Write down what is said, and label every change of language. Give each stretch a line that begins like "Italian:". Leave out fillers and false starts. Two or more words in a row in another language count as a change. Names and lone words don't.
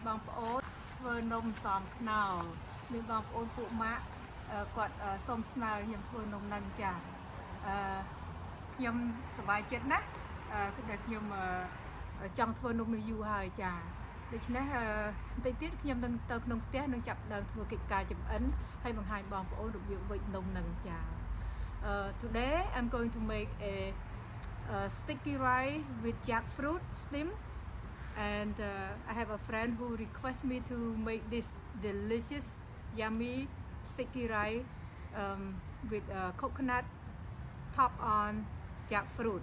Khmer: បងប្អូនធ្វើនំសំខ្នុរមានបងប្អូនពួកម៉ាក់គាត់សូមស្នើខ្ញុំធ្វើនំនឹងចា ខ្ញុំសប្បាយចិត្តណាស់ដែលខ្ញុំចង់ធ្វើនំនេះយូរហើយចាដូច្នេះបន្តិចទៀត ខ្ញុំនឹងទៅក្នុងផ្ទះនឹងចាប់ដើមធ្វើកិច្ចការចម្អិនហើយបង្ហាញបងប្អូនរបៀបវេចនំនឹងចា
English: Today I'm going to make a sticky rice with jackfruit steam and I have a friend who request me to make this delicious yummy sticky rice with coconut top on jackfruit.